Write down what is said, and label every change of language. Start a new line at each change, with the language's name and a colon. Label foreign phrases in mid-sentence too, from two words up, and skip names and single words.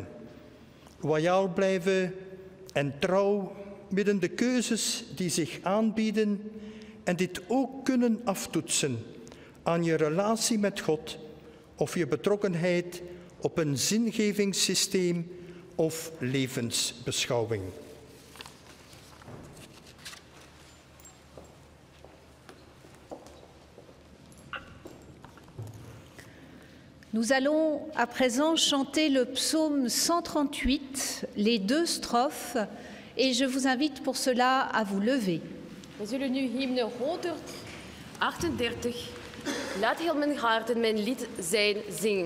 Dutch: Loyaal blijven en trouw midden de keuzes die zich aanbieden en dit ook kunnen aftoetsen aan je relatie met God of je betrokkenheid op een zingevingssysteem of levensbeschouwing.
French: Nous allons à présent chanter le psaume 138, les deux strophes, et je vous invite pour cela à vous lever.
Dutch: We zullen nu hymne 138, Laat heel mijn harten mijn lied zijn zingen.